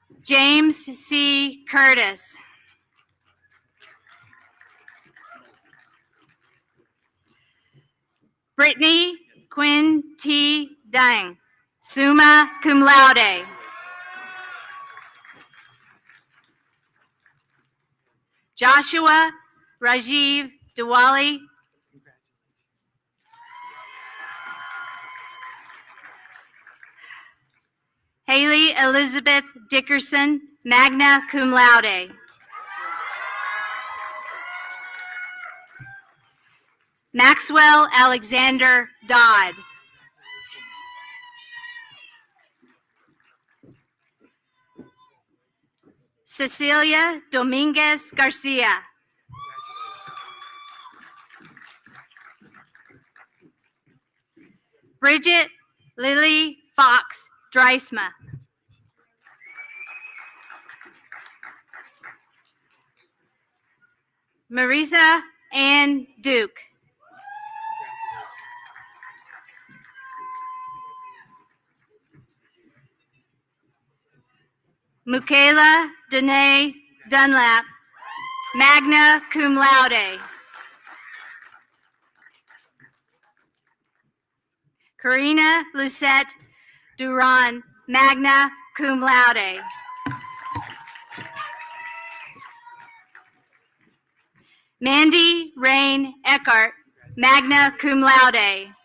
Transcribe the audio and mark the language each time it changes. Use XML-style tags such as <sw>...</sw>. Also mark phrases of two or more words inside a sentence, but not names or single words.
<en>James C. Curtis. Brittany Quinn T. Dang,</en> <la>summa cum laude.</la> <en>Joshua Rajiv Diwali. Haley Elizabeth Dickerson,</en> <la>magna cum laude.</la> <en>Maxwell Alexander Dodd. Cecilia Dominguez Garcia. Bridget Lily Fox Dreisma. Marisa Ann Duke. Michaela Danae Dunlap,</en> <la>magna cum laude.</la> <en>Karina Lucette Duran,</en> <la>magna cum laude.</la> <en>Mandy Rain Eckhart,</en> <la>magna cum laude.</la>